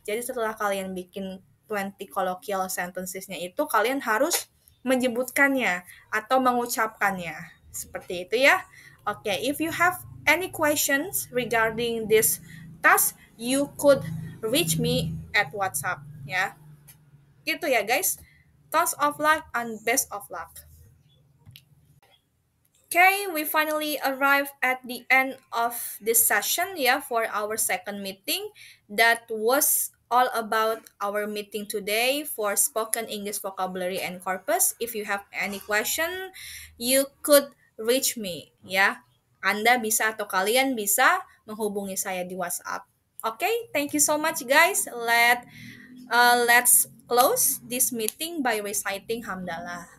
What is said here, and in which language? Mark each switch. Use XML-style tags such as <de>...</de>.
<id>Jadi setelah kalian bikin 20</id> <en>colloquial sentences-</en> <id>nya itu kalian harus menyebutkannya atau mengucapkannya. Seperti itu ya.</id> <en>Oke, if you have any questions regarding this task, you could reach me at WhatsApp ya.</en> <id>Gitu ya guys.</id> <en>Tons of luck and best of luck. Okay, we finally arrived at the end of this session, yeah, for our second meeting. That was all about our meeting today for spoken English vocabulary and corpus. If you have any question, you could reach me, ya.</en> <id>Anda bisa atau kalian bisa menghubungi saya di WhatsApp.</id> <en>Okay, thank you so much guys. Let's close this meeting by reciting hamdalah.</en>